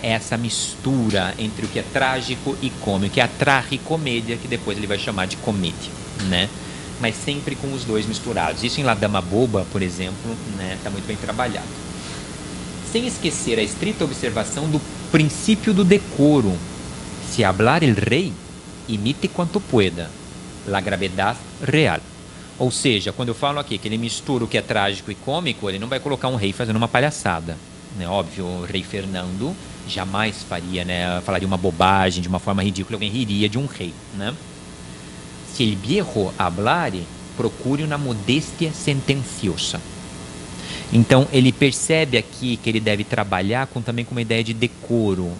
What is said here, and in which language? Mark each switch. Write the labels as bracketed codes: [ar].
[pt] Essa mistura entre o que é trágico e cômico, que é a tragicomédia, que depois ele vai chamar de comédia, né? Mas sempre com os dois misturados. Isso em La Dama Boba, por exemplo, né, está muito bem trabalhado. Sem esquecer a estrita observação do princípio do decoro. [es] Se hablar el rei, imite quanto pueda. La gravedad real. [pt] Ou seja, quando eu falo aqui que ele mistura o que é trágico e cômico, ele não vai colocar um rei fazendo uma palhaçada, né? Óbvio, o rei Fernando jamais faria, né, falaria uma bobagem de uma forma ridícula, alguém riria de um rei, né? [es] Se el viejo hablare, procure una modestia sentenciosa. [pt] Então, ele percebe aqui que ele deve trabalhar também com uma ideia de decoro.